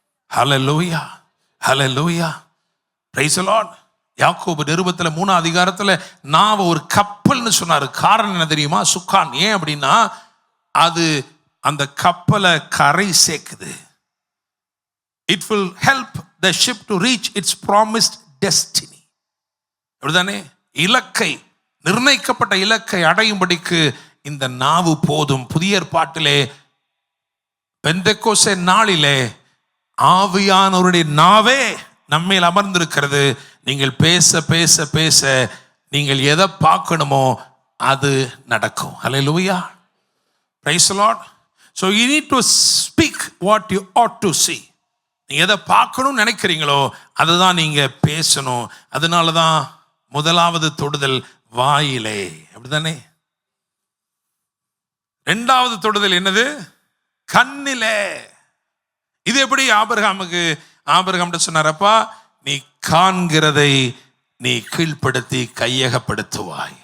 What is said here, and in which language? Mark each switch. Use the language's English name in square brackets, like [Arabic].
[English] Hallelujah, hallelujah, praise the Lord. [Tamil] யாக்கோபு நிருபத்துல 3ஆம் அதிகாரத்துல நாவ ஒரு கப்பல்னு சொன்னாரு. காரணம் என்ன தெரியுமா? சுக்கான். ஏன் அப்படின்னா, அது அந்த கப்பலை கரை சேர்க்குது. [English] It will help the ship to reach its promised destiny. [Tamil] அப்படிதானே? இலக்கை, நிர்ணயிக்கப்பட்ட இலக்கை அடையும்படிக்கு இந்த நாவு போதும். புதிய ஏற்பாட்டிலே பெந்தெக்கோஸ்தே நாளிலே ஆவியானவருடைய நாவே நம்மேல் அமர்ந்திருக்கிறது. நீங்கள் பேச பேச பேச நீங்கள் எதை பார்க்கணுமோ அது நடக்கும். [English] Hallelujah, praise the Lord. So you need to speak what you ought to see. [Tamil] நீங்க எதை பார்க்கணும்னு நினைக்கிறீங்களோ அதை தான் நீங்க பேசணும். அதனால தான் முதலாவது தொடுதல் வாயிலே, அப்படிதானே? இரண்டாவது தொடுதல் என்னது? கண்ணிலே. இது எப்படி ஆபிரகாம் சொன்னாரப்பா, நீ காண்கிறதை நீ கீழ்ப்படுத்தி கையகப்படுத்துவாய்.